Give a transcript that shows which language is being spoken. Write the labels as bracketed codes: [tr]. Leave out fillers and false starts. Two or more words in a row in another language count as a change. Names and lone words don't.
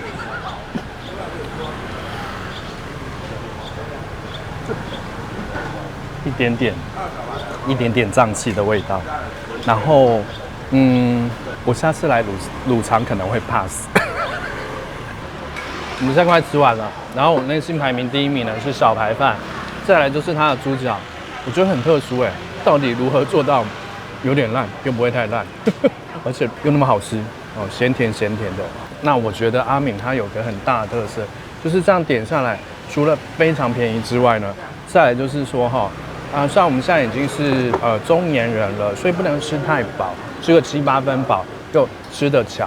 [zh] 一點點脹氣的味道，然後我下次來滷腸可能會怕死。我們現在快吃完了，然後我內心排名第1名呢是小排飯，再來就是它的豬腳，我覺得很特殊哎，到底如何做到有點爛又不會太爛，而且又那麼好吃哦，鹹甜的。那我覺得阿敏它有個很大的特色，就是這樣點下來，除了非常便宜之外呢，再來就是說像我們現在已經是中年人了，所以不能吃太飽，吃個7、8分飽又吃得巧。